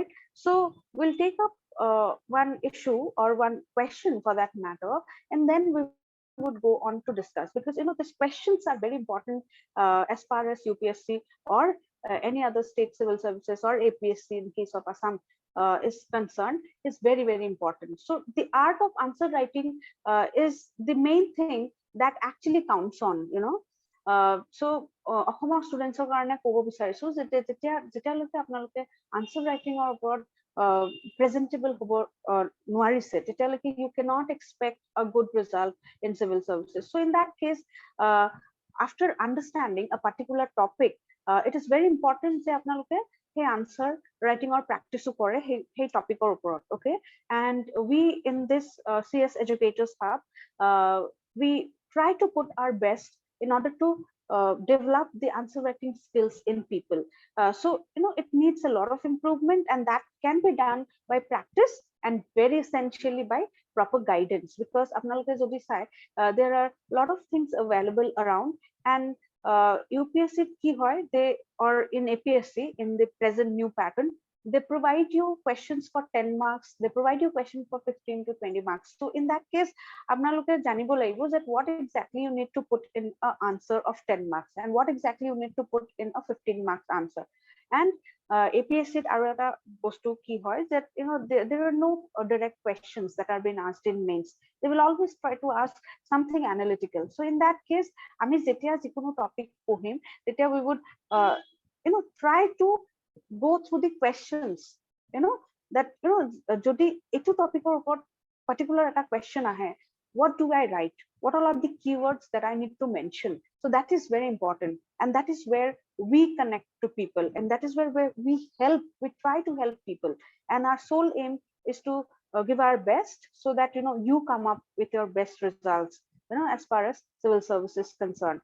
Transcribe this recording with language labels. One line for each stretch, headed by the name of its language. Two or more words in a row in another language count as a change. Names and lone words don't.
English: So we'll take up one issue or one question for that matter, and then we would go on to discuss, because these questions are very important as far as UPSC or any other state civil services or APSC in case of Assam is concerned, is very, very important. So the art of answer writing is the main thing that actually counts on.
Assamese: So অসমৰ ষ্টুডেণ্টছৰ কাৰণে ক'ব বিচাৰিছো যে যেতিয়ালৈকে আপোনালোকে আনচাৰ ৰাইটিঙৰ ওপৰত প্ৰেজেন্টেবল হ'ব নোৱাৰিছে, তেতিয়ালৈকে
English: you cannot expect a good result in civil services. So in that case, after understanding a particular topic, it is very important
Assamese: যে আপোনালোকে সেই আনচাৰ ৰাইটিঙৰ প্ৰেক্টিছো কৰে সেই টপিকৰ ওপৰত,
English: okay? And we in this CS Educators Hub, we try to put our best in order to develop the answer writing skills in people. So it needs a lot of improvement, and that can be done by practice and very essentially by proper guidance, because there are a lot of things available around, and UPSC
Assamese: কি হয়,
English: they, or in APSC in the present new pattern, they provide you questions for 10 marks, they provide you questions for 15 to 20 marks. So in that case,
Assamese: আপোনালোকে জানিব লাগিব
English: that what exactly you need to put in an answer of 10 marks and what exactly you need to put in a 15 marks answer. And APSC
Assamese: আৰু এটা বস্তু কি হয়
English: that there are no direct questions that are being asked in mains. They will always try to ask something analytical. So in that case,
Assamese: আমি যেতিয়া যিকোনো টপিক পঢ়িম, তেতিয়া
English: we would try to go through the questions, that
Assamese: যদি এইটো টপিকৰ ওপৰত particular এটা question আহে,
English: what do I write, what all are the keywords that I need to mention. So that is very important, and that is where we connect to people, and that is where we try to help people, and our sole aim is to give our best so that you come up with your best results as far as civil service is concerned.